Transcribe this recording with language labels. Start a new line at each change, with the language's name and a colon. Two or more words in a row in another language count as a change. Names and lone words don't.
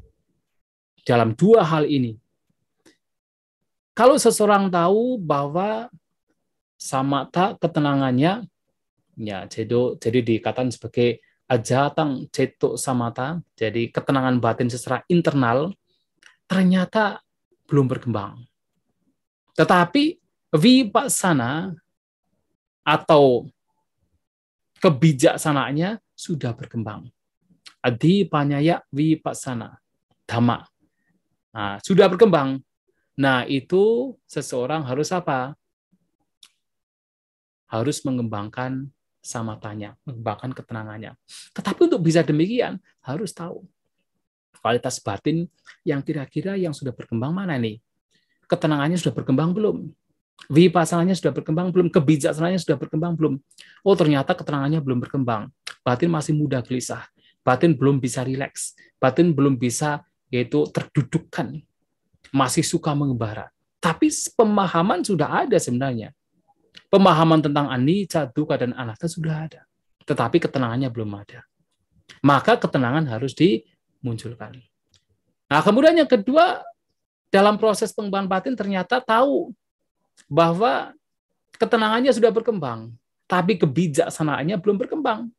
Indonesian: Dalam 2 hal ini, kalau seseorang tahu bahwa samatha ketenangannya, ya jadi dikatakan sebagai
Pali: ajatang ceto samatha,
Indonesian: jadi ketenangan batin secara internal, ternyata belum berkembang. Tetapi Vipassana atau kebijaksanaannya sudah berkembang.
Pali: Adipanyaya vipassana dhamma.
Indonesian: Nah, sudah berkembang. Nah, itu seseorang harus apa? Harus mengembangkan samatanya, mengembangkan ketenangannya. Tetapi untuk bisa demikian, harus tahu kualitas batin yang kira-kira yang sudah berkembang mana nih? Ketenangannya sudah berkembang belum? Vipassananya sudah berkembang belum? Kebijaksanaannya sudah berkembang belum? Oh, ternyata ketenangannya belum berkembang. Batin masih mudah gelisah. Batin belum bisa rileks. Batin belum bisa yaitu terdudukkan. Masih suka mengembara. Tapi pemahaman sudah ada sebenarnya. Pemahaman tentang anicca, dukkha, dan anatta sudah ada. Tetapi ketenangannya belum ada. Maka ketenangan harus dimunculkan. Nah, kemudian yang kedua, dalam proses pengembangan batin ternyata tahu bahwa ketenangannya sudah berkembang, tapi kebijaksanaannya belum berkembang.